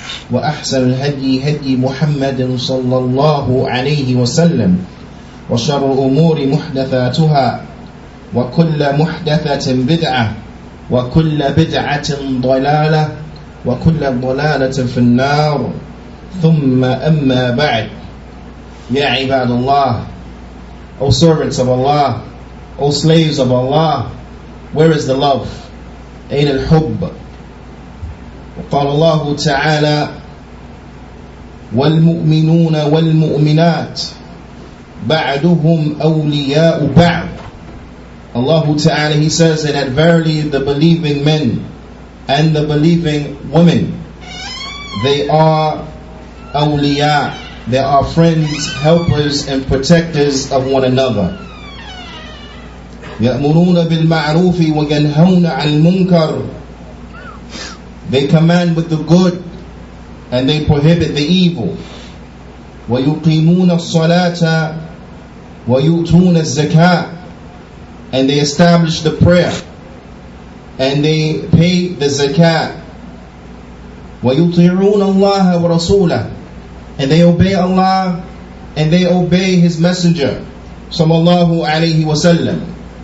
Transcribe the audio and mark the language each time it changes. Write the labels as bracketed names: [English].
[Arabic] وأحسن الهدي هدي محمد صلى الله عليه وسلم وشر الأمور محدثاتها وكل محدثة بدعة وكل بدعة ضلالة وكل ضلالة في النار ثم أما بعد يا عباد الله, [English] O servants of Allah, O slaves of Allah, where is the love? [Arabic] أين الحب؟ وقال الله تعالى والمؤمنون والمؤمنات بعضهم أولياء بعض. [English] Allah Ta'ala, He says that verily the believing men and the believing women, they are awliya, they are friends, helpers and protectors of one another. [Arabic] يأمرون بالمعروف وينهون عن المنكر. [English] They command with the good and they prohibit the evil. [Arabic] ويقيمون الصلاة ويؤتون الزكاة. [English] And they establish the prayer and they pay the zakat. [Arabic] ويطيعون الله ورسوله. [English] And they obey Allah and they obey His Messenger sallallahu alayhi wa sallam.